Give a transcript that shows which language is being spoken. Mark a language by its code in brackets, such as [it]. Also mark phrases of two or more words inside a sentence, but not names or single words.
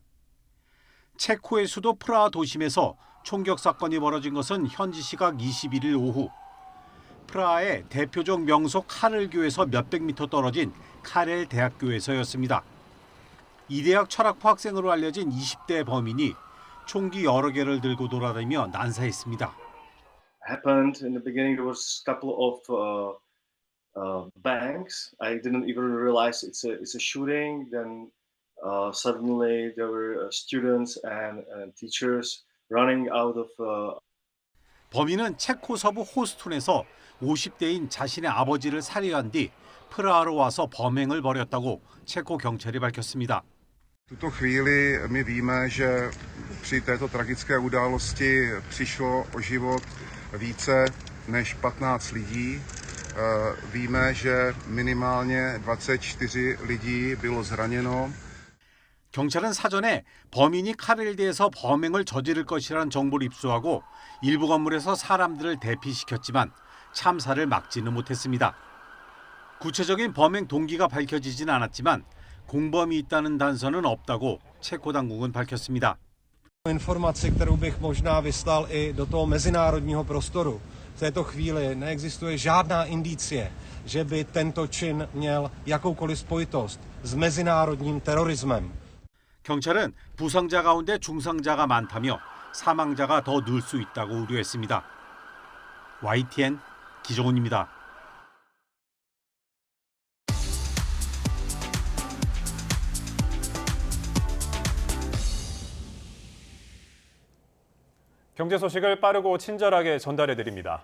[ko] 체코의 수도 프라하 도심에서 총격 사건이 벌어진 것은 현지 시각 21일 오후. 프라하의 대표적 명소 카렐교에서 몇백 미터 떨어진 카렐 대학교에서였습니다. 이 대학 철학과 학생으로 알려진 20대 범인이 총기 여러 개를 들고 돌아다니며 난사했습니다. [en] Happened in the beginning. There was a couple of bangs. I didn't even realize it's a shooting. Then suddenly there were students and teachers running out of. [ko] 범인은 체코 서부 호스툰에서 50대인 자신의 아버지를 살해한 뒤 프라하로 와서 범행을 벌였다고 체코 경찰이 밝혔습니다. [cs] V tuto chvíli my víme, že při této tragické události přišlo o život více než 15 lidí. Víme, že minimálně 24 lidí bylo zraněno. [ko] 경찰은 사전에 범인이 카렐대에서 범행을 저지를 것이라는 정보를 입수하고 일부 건물에서 사람들을 대피시켰지만 참사를 막지는 못했습니다. 구체적인 범행 동기가 밝혀지진 않았지만 공범이 있다는 단서는 없다고 체코 당국은 밝혔습니다. [cs] Informaci, kterou bych možná vyslal i do toho mezinárodního prostoru. V této chvíli neexistuje žádná indicie, že by tento čin měl jakoukoliv spojitost s mezinárodním terorismem. [ko] 경찰은 부상자 가운데 중상자가 많다며 사망자가 더 늘 수 있다고 우려했습니다. YTN 기종훈입니다. 경제 소식을 빠르고 친절하게 전달해드립니다.